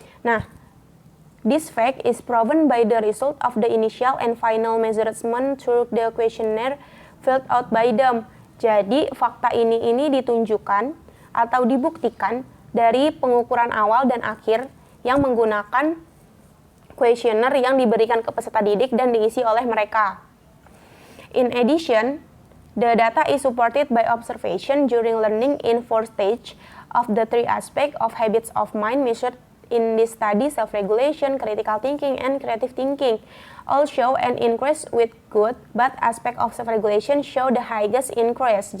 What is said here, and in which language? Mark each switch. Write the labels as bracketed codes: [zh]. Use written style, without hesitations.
[en] Nah, this fact is proven by the result of the initial and final measurement through the questionnaire filled out by them. [id] Jadi, fakta ini ditunjukkan atau dibuktikan dari pengukuran awal dan akhir yang menggunakan kuesioner yang diberikan ke peserta didik dan diisi oleh mereka. [en] In addition, the data is supported by observation during learning in 4 stages of the 3 aspects of habits of mind measured in this study: self-regulation, critical thinking, and creative thinking. All show an increase with good, but aspect of self-regulation show the highest increase.